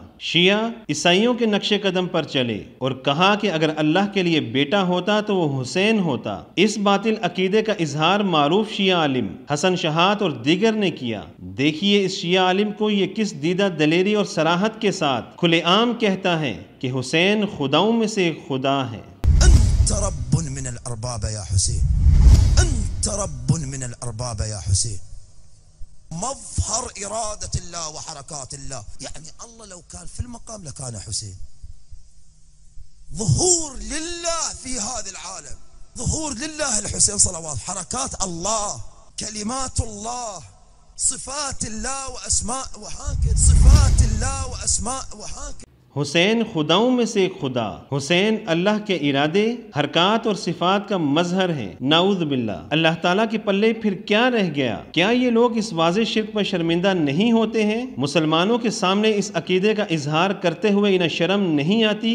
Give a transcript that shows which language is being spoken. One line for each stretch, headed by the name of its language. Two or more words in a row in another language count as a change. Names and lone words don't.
Urdu: شیعہ عیسائیوں کے نقش قدم پر چلے اور کہا کہ اگر اللہ کے لیے بیٹا ہوتا تو وہ حسین ہوتا. اس باطل عقیدے کا اظہار معروف شیعہ عالم حسن شحات اور دیگر نے کیا. دیکھیے اس شیعہ عالم کو یہ کس دیدہ دلیری اور صراحت کے ساتھ کھلے عام کہتا ہے کہ حسین خداؤں میں سے ایک خدا ہے.
Arabic: مظهر إرادة الله وحركات الله, يعني الله لو كان في المقام لكان حسين. ظهور لله في هذا العالم، ظهور لله الحسين صلوات، حركات الله, كلمات الله، صفات الله وأسماء وحاكد، صفات الله وأسماء وحاكد.
Urdu: حسین خداؤں میں سے ایک خدا۔ حسین اللہ کے ارادے، حرکات اور صفات کا مظہر ہے.
Arabic: نعوذ بالله.
Urdu: اللہ تعالیٰ کے پلے پھر کیا رہ گیا؟ کیا یہ لوگ اس واضح شرک پر شرمندہ نہیں ہوتے ہیں? مسلمانوں کے سامنے اس عقیدے کا اظہار کرتے ہوئے انہیں شرم نہیں آتی?